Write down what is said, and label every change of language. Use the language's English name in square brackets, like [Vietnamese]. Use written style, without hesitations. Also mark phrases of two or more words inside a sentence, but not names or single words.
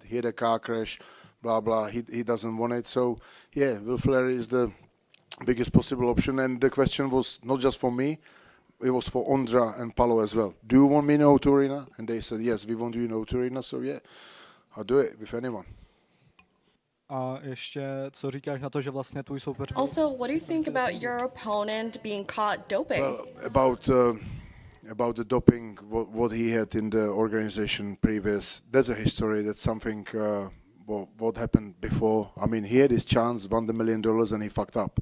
[English] He had a car crash, blah, blah. He doesn't want it. So, yeah, Will Fleury is the biggest possible option. And the question was not just for me. It was for Ondra and Paolo as well. Do you want me in O2 Arena? And they said, yes, we want you in O2 Arena. So, yeah, I'll do it with anyone. [Czech] A ještě, co říkáš na to, že vlastně tvůj soupeř... [English] Also, what do you think about your opponent being caught doping? Well, about the doping, what he had in the organization previous, there's a history. That's something what happened before. I mean, he had his chance, won the $1 million, and he fucked up.